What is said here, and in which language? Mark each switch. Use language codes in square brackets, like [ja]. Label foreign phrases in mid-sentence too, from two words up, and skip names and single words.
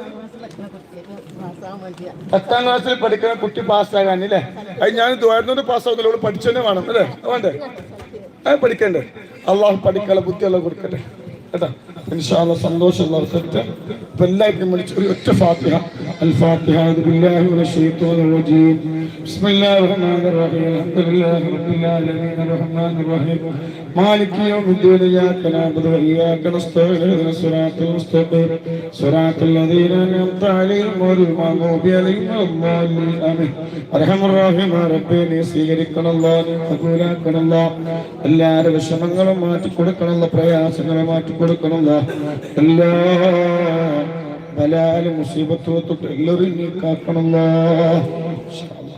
[ml] 10ാം ക്ലാസ്സിൽ പഠിക്കുന്ന കുട്ടി പാസ്സാകാനല്ലേ? അത് ഞാൻ ദ്വാരനോട് പാസ്സാവുന്നില്ല. ഇവിടെ പഠിച്ചതന്നെ വേണം അല്ലേ? വേണ്ടേ? അത് പഠിക്കണ്ടേ? അള്ളാഹു പഠിക്കാനുള്ള ബുദ്ധിയുള്ള കൊടുക്കട്ടെ കേട്ടോ. [ar] إن شاء الله [ml] സന്തോഷമുള്ള എല്ലാവർക്കും വിളിച്ച് ഒരു ഒറ്റ ഫാത്തിഹ. [ar] الفاتحة أعوذ بالله من الشيطان الرجيم بسم الله الرحمن الرحيم الحمد لله رب العالمين الرحمن الرحيم مالك يوم الدين إياك نعبد وإياك نستعين اهدنا الصراط المستقيم صراط الذين أنعمت عليهم غير المغضوب عليهم ولا الضالين آمين. أرحم الراحمين [ml] റബ്ബേ നീ സ്വീകരിക്കണമല്ലോ, നീ കബൂലാക്കണമല്ലോ. എല്ലാവരുടെ വിഷമങ്ങളും മാറ്റിക്കൊടുക്കണമല്ലോ, പ്രയാസങ്ങളും മാറ്റിക്കൊടുക്കണമല്ലോ. എല്ലാ ബലാലും മുസീബത്തും തൊട്ട് എല്ലാവരും നീ കാക്കണമല്ലോ.